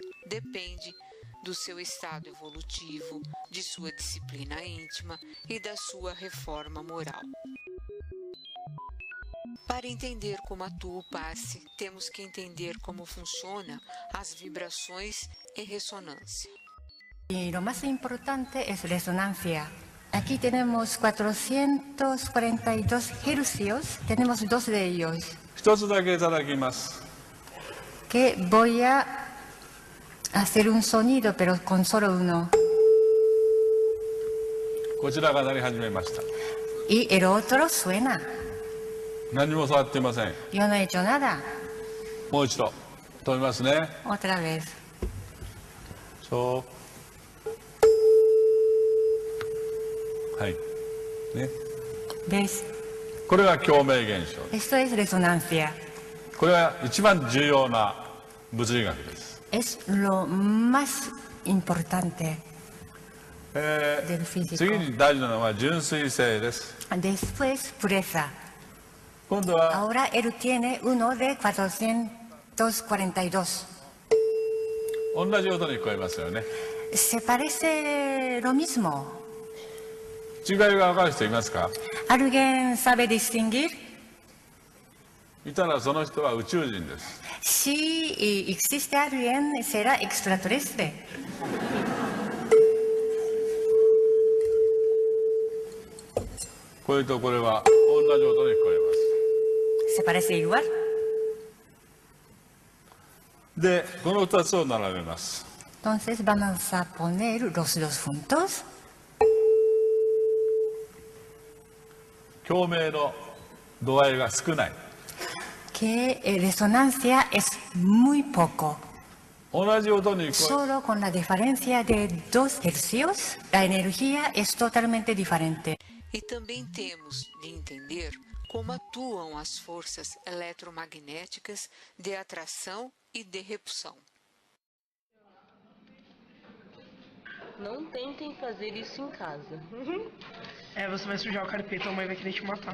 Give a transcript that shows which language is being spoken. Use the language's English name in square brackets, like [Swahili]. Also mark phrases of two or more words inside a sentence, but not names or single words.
[Portuguese] Depende do seu estado evolutivo, de sua disciplina íntima e da sua reforma moral. Para entender como atua o passe, temos que entender como funciona as vibrações e ressonância. [Spanish] Y lo más importante es resonancia. Aquí tenemos 442 hercios, tenemos dos de ellos. [Japanese] 一つだけいただきます。 [Spanish] Que voy a hacer un sonido, pero con solo uno. [Japanese] こちらが鳴り始めました。 [Spanish] Y el otro suena. [Japanese] 何も触っていません。 [Spanish] Yo no he hecho nada. [Japanese] もう一度。 止めますね。 [Spanish] Otra vez. [Japanese] そう。はい。ね。 [Spanish] ¿Ves? [Japanese] これが共鳴現象。 [Spanish] Esto es resonancia. [Japanese] これは一番重要な物理学です。 [Spanish] Es lo más importante del físico. [Japanese] 次に大事なのは純粋性です。 [Spanish] Después, pureza. [Japanese] 今度は [Spanish] Ahora él tiene uno de 442. [Japanese] 同じ音に聞こえますよね。 [Spanish] Se parece lo mismo. [Japanese] 違いが分かる人いますか？ [Spanish] ¿Alguien sabe distinguir? [Japanese] いたらその人は宇宙人です。 [Spanish] Si existe alguien, será extraterrestre. [Japanese] これとこれは同じ音に聞こえま [Spanish] ¿Se parece igual? [Japanese] す。で、この2つを並べます。 [Spanish] Entonces vamos a poner los dos juntos. [Japanese] 共鳴の度合いが少ない。 [Spanish] Que resonancia es muy poco. [Japanese] 同じ音に聞こ [Spanish] Solo con la diferencia de 2 hercios, la energía es totalmente diferente. [Portuguese] E também temos de entender como atuam as forças eletromagnéticas de atração e de repulsão. Não tentem fazer isso em casa. Você vai sujar o carpete, a mãe vai querer te matar.